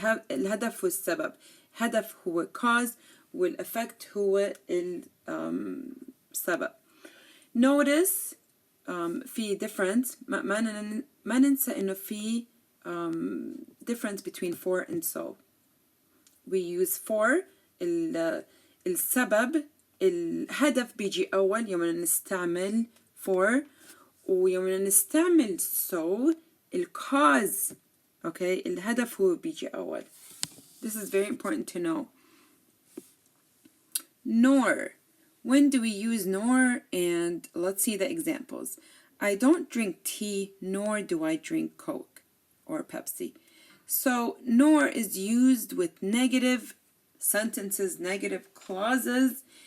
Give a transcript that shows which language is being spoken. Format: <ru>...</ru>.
<ar>الهدف والسبب. هدف هو cause والeffect هو السبب.</ar> <en>Notice في difference</en> <ar>ما ننسى إنه في</ar> <en>difference between for and so. We use for</en> <ar>السبب الهدف بيجي أول يوم نستعمل for ويوم نستعمل so الcause okay الهدف هو بيجي أول.</ar> <en>This is very important to know. Nor. When do we use nor? And let's see the examples. I don't drink tea, nor do I drink Coke or Pepsi. So nor is used with negative sentences, negative clauses.</en>